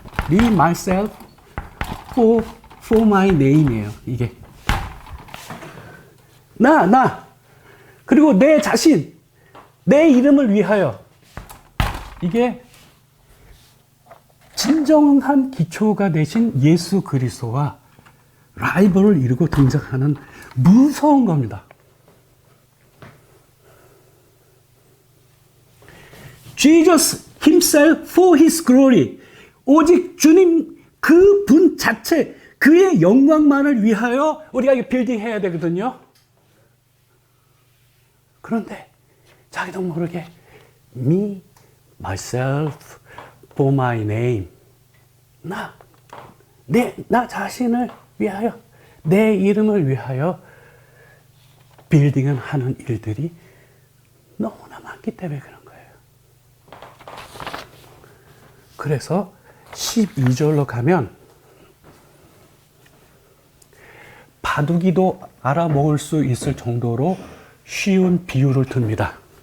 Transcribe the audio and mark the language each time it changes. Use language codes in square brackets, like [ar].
[en] me, myself, for my name [ko] 이에요. 이게 나 그리고 내 자신, 내 이름을 위하여. 이게 진정한 기초가 되신 예수 그리스도와 라이벌을 이루고 등장하는 무서운 겁니다. [en] Jesus himself for his glory. [ko] 오직 주님 그 분 자체, 그의 영광만을 위하여 우리가 빌딩해야 되거든요. 그런데 자기도 모르게 [en] me, myself, for my name. [ko] 나 자신을 위하여, 내 이름을 위하여 빌딩을 하는 일들이 너무나 많기 때문에 그런 거예요. 그래서 12절로 가면 바둑이도 알아먹을 수 있을 정도로 쉬운 비유를 듭니다.